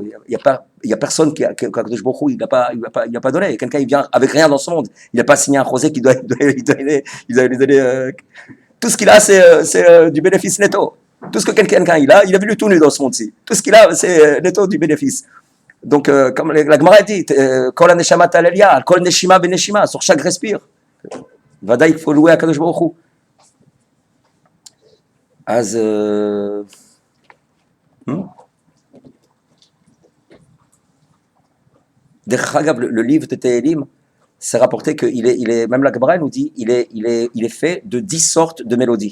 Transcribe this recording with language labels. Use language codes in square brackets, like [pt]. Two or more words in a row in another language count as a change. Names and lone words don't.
[fr] Il y a personne qui a Kadosh Baruch Hu, il n'a pas donné. Quelqu'un, il vient avec rien dans ce monde. Il n'a pas signé un chosé qui doit lui donner. Tout ce qu'il a, c'est du bénéfice netto. Tout ce que quelqu'un il a vu tout nu dans ce monde-ci. Tout ce qu'il a, c'est netto du bénéfice. Donc, comme la Gemara dit, [he] כל הנשמה תהלל יה כל נשימה ונשימה, [fr] sur chaque respire. Vadaï, il faut louer à Kadosh Baruch Hu. Le livre de Tehillim, c'est rapporté qu'il est, même la Gemara nous dit, il est fait de 10 sortes de mélodies.